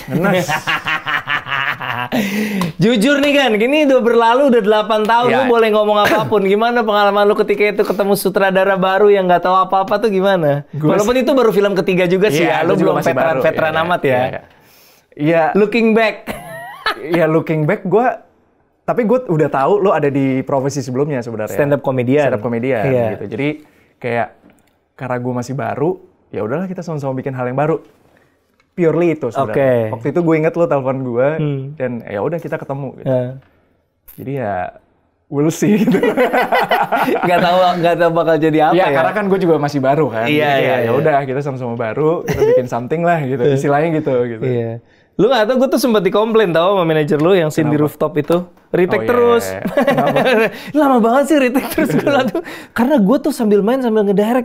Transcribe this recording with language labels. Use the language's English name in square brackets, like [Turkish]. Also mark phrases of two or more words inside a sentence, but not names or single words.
[Indonesian] Jujur nih kan, gini udah berlalu udah 8 tahun, lu boleh ngomong apapun. Gimana pengalaman lu ketika itu ketemu sutradara baru yang nggak tahu apa-apa tuh gimana? Walaupun itu baru film ketiga juga sih ya, lu belum veteran amat ya. Iya. [English] Looking back. [Indonesian] Iya, [English] looking back [Indonesian] tapi gue udah tahu lu ada di profesi sebelumnya sebenarnya. [English] Stand up comedian [Indonesian] gitu. Jadi kayak karena gue masih baru, ya udahlah kita sama-sama bikin hal yang baru. Purely itu sebenarnya. Waktu itu gue inget lo telepon gue dan ya udah kita ketemu gitu. Jadi ya [English] we'll see [Indonesian] gitu. Gak tahu bakal jadi apa ya. Karena kan gue juga masih baru kan. Iya. Ya udah kita sama-sama baru, kita bikin something lah gitu. Istilahnya gitu. Iya. Lu gak tau, gue tuh sempat dikomplain tau sama manajer lu yang scene di rooftop itu. Retake terus. Lama banget sih retake terus. Karena gue tuh sambil main sambil ngedirect.